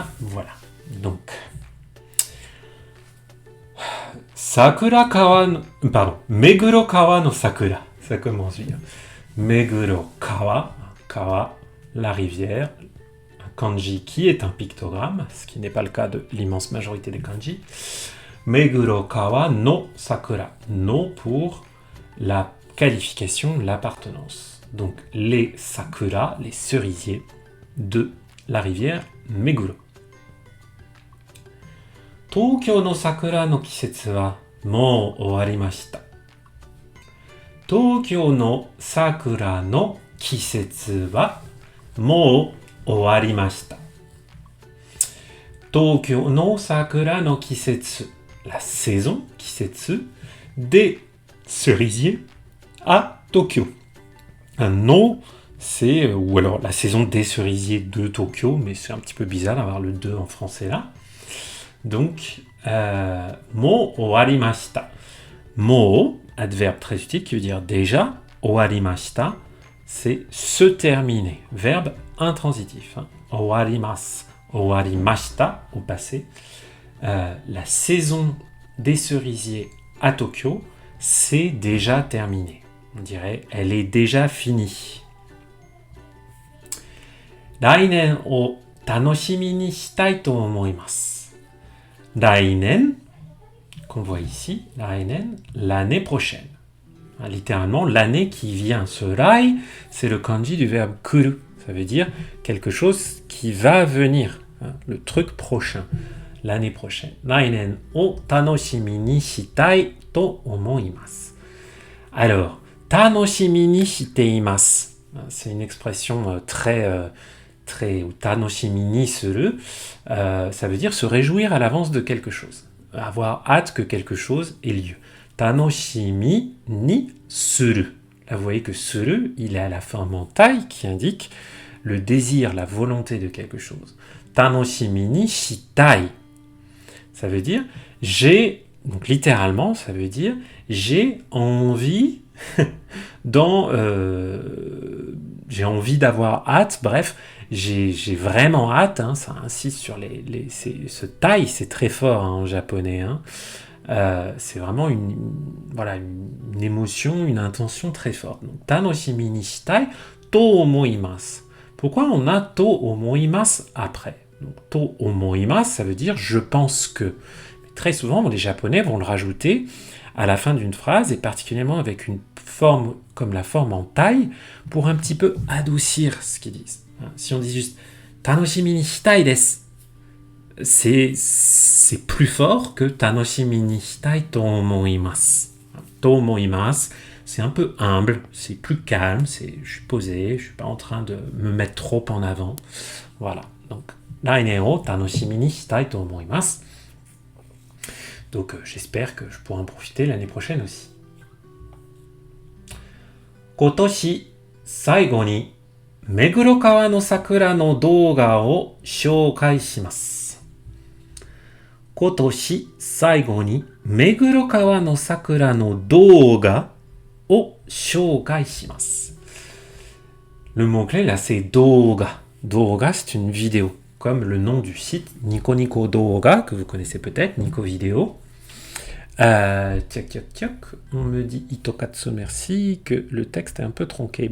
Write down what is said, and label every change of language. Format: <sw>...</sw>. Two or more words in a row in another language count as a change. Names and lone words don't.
<ja>Donc, 目黒川の桜.</ja> <fr>Ça commence bien. Meguro Kawa, la rivière, un kanji qui est un pictogramme, ce qui n'est pas le cas de l'immense majorité des kanji.</fr> <ja>目黒川の桜.</ja> <fr>No pour la qualification, l'appartenance. Donc les sakura, les cerisiers de la rivière Meguro.</fr> <ja>東京の桜の季節はもう終わりました. 東京の桜の季節はもう終わりました. 東京の桜の季節,</ja> <fr>la saison kisetsu des cerisiers à Tokyo. Un no, c'est, ou alors la saison des cerisiers de Tokyo, mais c'est un petit peu bizarre d'avoir le 2 en français là.</fr> <ja>Donc, もう終わりました.</ja> <fr>Mo, adverbe très utile qui veut dire déjà. Owarimashita, c'est se terminer. Verbe intransitif.</fr> <ja>終わります、終わりました</ja> <fr>au passé. La saison des cerisiers à Tokyo, c'est déjà terminé. On dirait, elle est déjà finie.</fr> <ja>来年を楽しみにしたいと思います.</ja> <fr>Rainen, qu'on voit ici, rainen, l'année prochaine. Littéralement, l'année qui vient. Ce rai, c'est le kanji du verbe kuru. Ça veut dire quelque chose qui va venir. Le truc prochain. L'année prochaine.</fr> <ja>来年を楽しみにしたいと思います. Alors, 楽しみにしています.</ja> <fr>C'est une expression très</fr> <ja>楽しみにする.</ja> <fr>Ça veut dire se réjouir à l'avance de quelque chose. Avoir hâte que quelque chose ait lieu.</fr> <ja>楽しみにする.</ja> <fr>Là, vous voyez que suru, il est à la forme en taille qui indique le désir, la volonté de quelque chose.</fr> <ja>楽しみにしたい.</ja> <fr>Ça veut dire donc littéralement, ça veut dire j'ai envie j'ai envie d'avoir hâte, bref, j'ai vraiment hâte, ça insiste sur ce taille, c'est très fort en japonais, c'est vraiment une émotion, une intention très forte. Donc,</fr> <ja>楽しみにしたいと思います.</ja> <fr>Pourquoi on a</fr> <ja>と思います</ja> <fr>après? Donc,</fr> <ja>と思います,</ja> <fr>ça veut dire je pense que. Très souvent, les Japonais vont le rajouter à la fin d'une phrase, et particulièrement avec une forme comme la forme en taille, pour un petit peu adoucir ce qu'ils disent. Si on dit juste «</fr> <ja>楽しみにしたいです »,</ja> <fr>c'est plus fort que «</fr> <ja>楽しみにしたいと思います ». と思います,</ja> <fr>c'est un peu humble, c'est plus calme, je suis posé, je ne suis pas en train de me mettre trop en avant. Voilà, donc «</fr> <ja>来年を楽しみにしたいと思います ».</ja> <fr>Donc j'espère que je pourrai en profiter l'année prochaine aussi.</fr> <ja>今年最後に目黒川の桜の動画を紹介します. 今年最後に目黒川の桜の動画を紹介します.</ja> <fr>Le mot-clé là c'est douga. Douga c'est une vidéo. Comme le nom du site Nico Nico Douga, que vous connaissez peut-être, Nico Vidéo. On me dit Itokatsu, merci, que le texte est un peu tronqué.</fr>